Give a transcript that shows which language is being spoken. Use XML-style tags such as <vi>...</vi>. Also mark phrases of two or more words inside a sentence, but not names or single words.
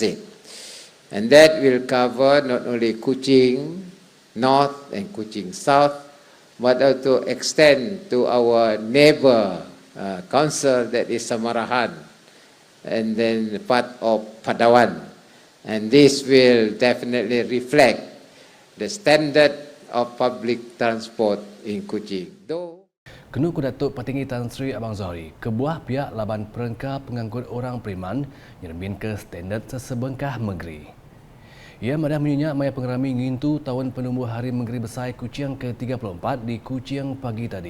<en>And that will cover not only Kuching, North and Kuching South, but also extend to our neighbor council that is Samarahan, and then part of Padawan. And this will definitely reflect the standard of public transport in Kuching.</en> <iba>Kenu ku Datuk Petinggi Tan Sri Abang Zohri, kebuah pihak laban perengka pengangkut orang Periman nyermin ke standard sesebengkah negeri. Ia madah menyunyak maya pengerami ngintu tahun penumbuh Hari Negeri Besar Kuching ke-34 di Kuching pagi tadi.</iba>